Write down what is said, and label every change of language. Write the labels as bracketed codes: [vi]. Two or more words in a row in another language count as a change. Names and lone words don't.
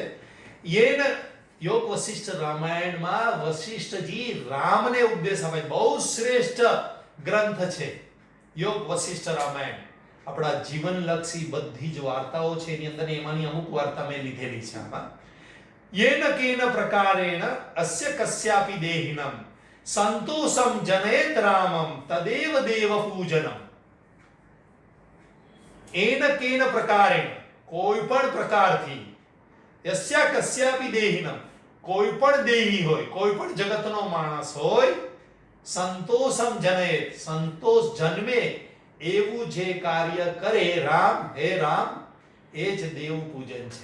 [gu] યેન યોગ વશિષ્ઠ રામાયણમાં વશિષ્ઠજી રામને ઉપદેશ આપે, બહુ શ્રેષ્ઠ ગ્રંથ છે યોગ વશિષ્ઠ રામાયણ. આપણા જીવનલક્ષી બધી જ વાર્તાઓ છે એની અંદર, એમાંની અમુક વાર્તા મેં લીધેલી છે આમાં. [sa] येन केन प्रकारेण अस्य कस्यापि देहिनं संतोषं जनयेत रामं तदेव देव पूजनम. येन केन प्रकारेण, [gu] કોઈ પણ પ્રકારથી, [sa] યસ્ય કસ્યાપि દેહિનમ, [gu] કોઈ પણ દેહી હોય, કોઈ પણ જગતનો માણસ હોય, [sa] સંતોષમ જનયેત, [gu] સંતોષ જન્મે એવું જે કાર્ય કરે રામ, હે રામ, એ જ દેવ પૂજન છે.